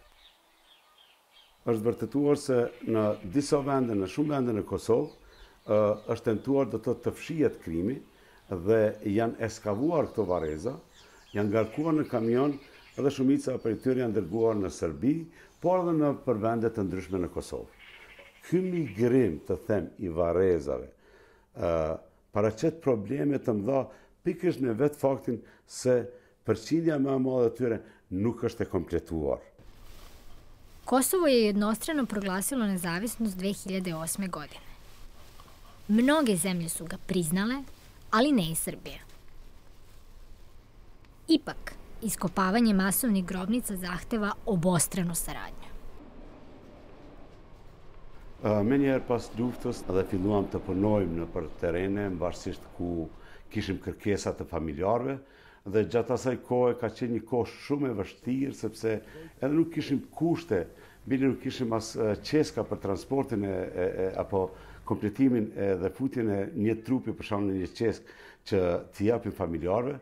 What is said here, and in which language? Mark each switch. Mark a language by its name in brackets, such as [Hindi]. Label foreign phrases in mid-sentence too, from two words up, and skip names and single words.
[Albanian] Është vërtetuar se në disa vende, në shumë vende në Kosovë, është tentuar do thotë të fshihet krimi dhe janë eskavuar këto varreza, janë ngarkuar në kamion edhe shumica për tyre janë dërguar në Serbi, por edhe në vende të ndryshme në Kosovë. Ky migrim, të them, i varrezave, paraqet probleme të mëdha pikërisht në vetë faktin se përqindja më e madhe e tyre nuk është e kompletuar. [Serbian] Kosovo je jednostrano proglasilo nezavisnost 2008. godine. Mnoge zemlje su ga priznale, ali ne i Srbija. Ipak, iskopavanje masovnih grobnica zahteva obostranu saradnju. [Albanian] Menjëherë pas luftës dhe filluam të punojmë në për terene, varësisht ku kishim kërkesa të familjarëve, dhe gjatë asaj kohe ka qenë një kohë shumë e vështirë, sepse edhe nuk kishim kushte, bile nuk kishim as qeska për transportin apo kompletimin dhe futjen e një trupi për shkak në një qesk që t'i japim familjarëve.